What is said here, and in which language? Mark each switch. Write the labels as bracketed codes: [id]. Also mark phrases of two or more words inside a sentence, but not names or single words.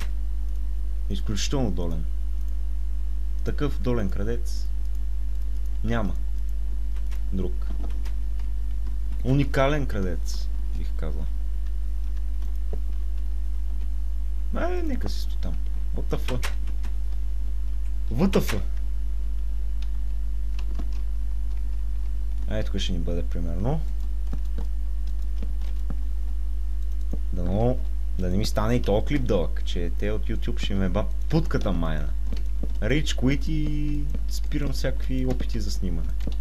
[bg] Изключително долен. Такъв долен крадец няма друг. Уникален крадец, бих казал. Нека си стои там. [en] What the fuck? WTF? [bg] Тук ще ни бъде примерно. Да не ми стане и този клип дълъг, че те от YouTube ще ме путката майна. [en] Rage quit [bg] и спирам всякакви опити за снимане.